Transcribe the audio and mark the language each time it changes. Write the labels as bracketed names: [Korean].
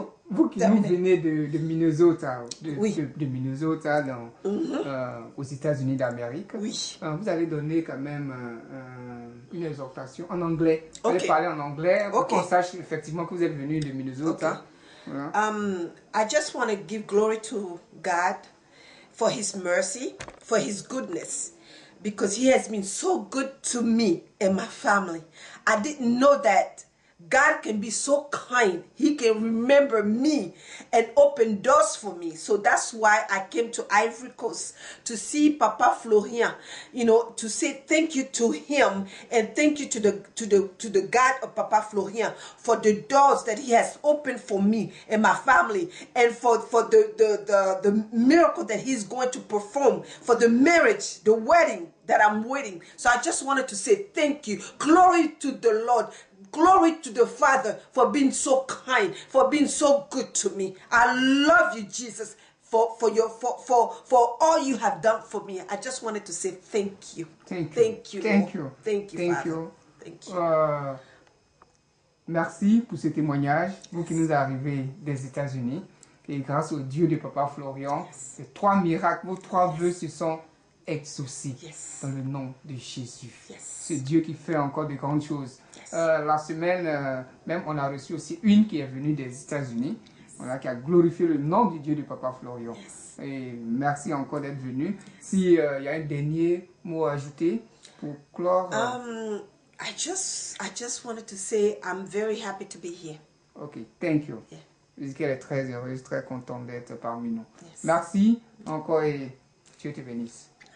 [French] Vous qui nous venez de Minnesota, oui. de Minnesota aux États-Unis d'Amérique, oui. Vous allez donner quand même une exhortation en anglais. Vous allez parler en anglais pour qu'on sache effectivement que vous êtes venu de Minnesota. Voilà. [English] I just want to give glory to God for His mercy, for His goodness, because He has been so good to me and my family. I didn't know that God can be so kind. He can remember me and open doors for me. So that's why I came to Ivory Coast to see Papa Florian, to say thank you to him and thank you to the God of Papa Florian for the doors that he has opened for me and my family, and for the miracle that he's going to perform, for the marriage, the wedding that I'm waiting. So I just wanted to say thank you. Glory to the Lord. Glory to the Father for being so kind, for being so good to me. I love you, Jesus, for all you have done for me. I just wanted to say thank you. Thank you. Thank you. Thank you. Thank you. Thank Father. you. Thank you. [French] Merci pour ce témoignage, vous qui nous arrivez des États-Unis. Et grâce au Dieu de Papa Florian, les 3 miracles, vos 3 vœux se sont exaucés dans le nom de Jésus. C'est Dieu qui fait encore de grandes choses. La semaine, même on a reçu aussi une qui est venue des États-Unis, qui a glorifié le nom du Dieu de Papa Florian. Et merci encore d'être venu. S'il y a un dernier mot à ajouter pour clore. [English] I just wanted to say I'm very happy to be here. Ok, thank you. [French] Qu'elle est très heureuse, très contente d'être parmi nous. Merci encore et Dieu te bénisse.